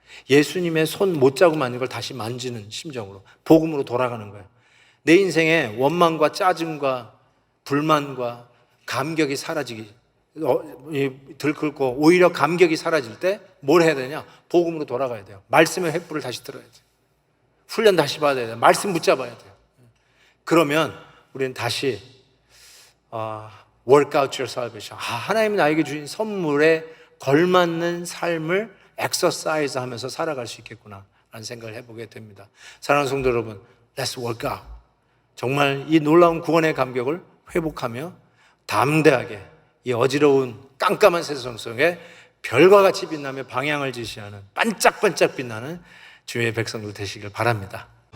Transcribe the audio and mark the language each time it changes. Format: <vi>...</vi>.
<ko>예수님의 손 못자국 만지는 걸 다시 만지는 심정으로 복음으로 돌아가는 거예요. 내 인생에 원망과 짜증과 불만과 감격이 사라지기, 들끓고 오히려 감격이 사라질 때 뭘 해야 되냐? 복음으로 돌아가야 돼요. 말씀의 횃불을 다시 들어야 돼요. 훈련 다시 받아야 돼요. 말씀 붙잡아야 돼요. 그러면 우리는 다시</ko> <en>work out your salvation.</en> <ko>하나님이 나에게 주신 선물에 걸맞는 삶을 엑서사이즈 하면서 살아갈 수 있겠구나 라는 생각을 해보게 됩니다. 사랑하는 성도 여러분,</ko> <en>let's work out.</en> <ko>정말 이 놀라운 구원의 감격을 회복하며 담대하게 이 어지러운 깜깜한 세상 속에 별과 같이 빛나며 방향을 지시하는 반짝반짝 빛나는 주의 백성들 되시길 바랍니다.</ko>